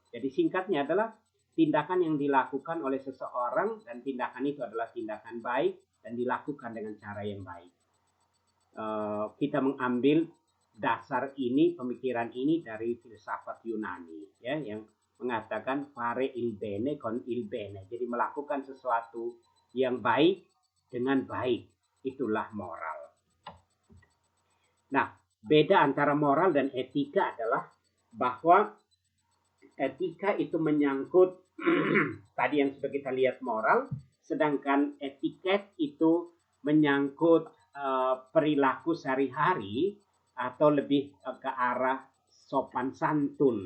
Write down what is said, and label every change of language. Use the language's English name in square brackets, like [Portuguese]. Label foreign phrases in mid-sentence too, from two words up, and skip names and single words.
[Indonesian] Jadi singkatnya adalah tindakan yang dilakukan oleh seseorang dan tindakan itu adalah tindakan baik dan dilakukan dengan cara yang baik. Kita mengambil dasar ini, pemikiran ini dari filsafat Yunani, ya, yang mengatakan [Italian] fare il bene con il bene. [Indonesian] Jadi melakukan sesuatu yang baik dengan baik, itulah moral. Nah, beda antara moral dan etika adalah bahwa etika itu menyangkut tadi yang sudah kita lihat moral, sedangkan etiket itu menyangkut perilaku sehari-hari atau lebih ke arah sopan santun.